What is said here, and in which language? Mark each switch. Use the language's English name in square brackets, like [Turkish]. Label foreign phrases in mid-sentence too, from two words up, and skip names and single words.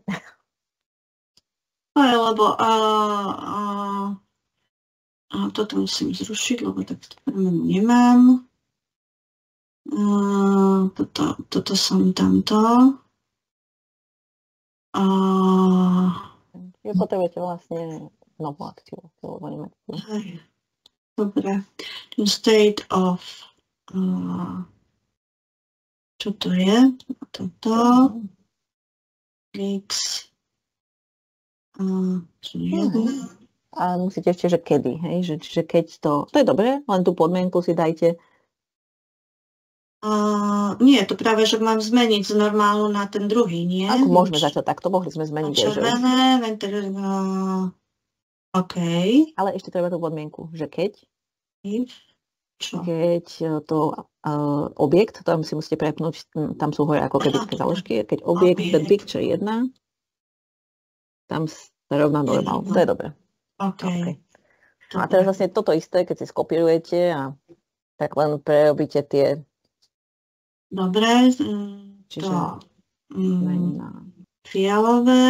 [Slovak] Aj, lebo toto musím zrušiť, lebo takto premenu nemám. Toto som tamto. Vy potrebujete vlastne novú akciu, lebo nemáte. Dobre. [English] State of [Slovak] čo to je? Toto. X. A musíte ešte, že kedy, hej? Že keď to je dobré, len tú podmienku si dajte. Nie, to práve, že mám zmeniť z normálu na ten druhý, nie? Ako môžeme začať takto, mohli sme zmeniť. Červené, OK. Ale ešte treba tú podmienku, že keď? Čo? Keď to objekt, tam si musíte prepnúť, tam sú hore ako keby také záložky, keď objekt, [English] the picture 1, [Slovak] tam sa rovná normál. To je dobré. OK. A teraz vlastne toto isté, keď si skopírujete a tak len prerobíte tie. Dobre. Čiže fialové.